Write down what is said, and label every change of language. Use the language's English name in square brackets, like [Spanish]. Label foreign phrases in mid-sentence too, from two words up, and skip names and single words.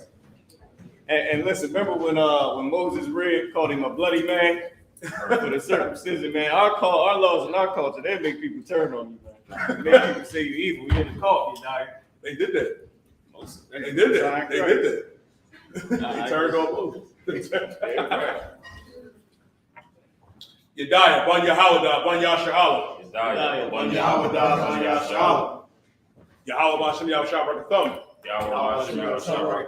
[English] And listen, remember when Moses read, called him a bloody man for the circumcision, man. Our laws and our culture, they make people turn on you, man. They make people say you're evil. You in the cult, you die. They did that. They did that. They did that. They turned on Moses. Yediah, Ban Yahawada, Ban Yasha'ala. Yediah, Ban Yahawada, Ban Yasha'ala. Yahweh Hashem Yahweh Shabbat Thumb. Yahweh Hashem Yahweh Shabbat